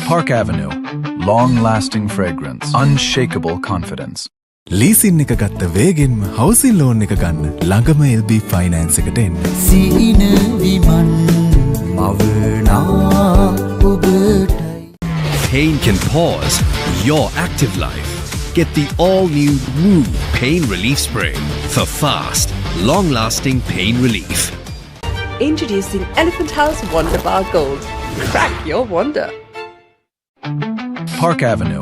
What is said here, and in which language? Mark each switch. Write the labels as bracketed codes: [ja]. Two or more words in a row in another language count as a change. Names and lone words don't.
[en] Avenue. Long-lasting fragrance. Unshakable confidence. [si] ලීසින් එක ගත්ත වේගෙන්ම [en] housing loan [si] එක ගන්න ළඟම LB ෆයිනෑන්ස් එකට එන්න. සිහින විමන් මවනා ඔබටයි. [en] Pain can pause your active life. Get the all-new Woo Pain Relief Spray for fast, long-lasting pain relief. Introducing Elephant House Wonder Bar Gold. Crack your wonder. Park Avenue.